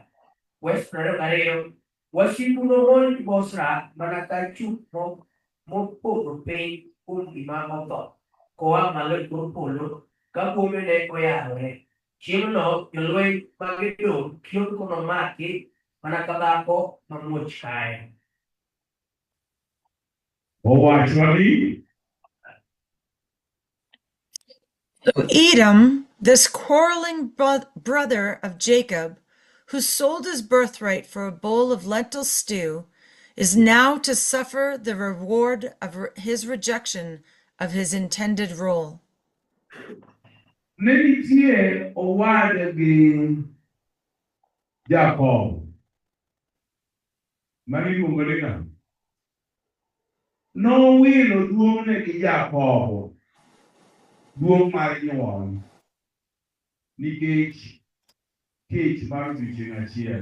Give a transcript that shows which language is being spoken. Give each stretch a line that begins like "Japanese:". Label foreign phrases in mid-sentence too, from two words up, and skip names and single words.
Luo (Kenya and Tanzania): West 22, wasigu nomonj Bozra mana ka chuth mopogore piny kuom gima otho koa malo e kor polo ka bwome ne oyarore. Chieng'no jolweny mag Edom kiondko nomaki mana ka dhako mamuoch kaye. Owacho ni
English: So Edom, this quarreling brother of Jacob, who sold his birthright for a bowl of lentil stew, is now to suffer the reward of his rejection of his intended role.
Luo (Kenya and Tanzania): ne nitie owadgi Jakobo maniluongo ni ng'a? Nowilo duong'ne gi Jakobo, duong' mar nyuol, nikech kech mar odiochieng' achiel.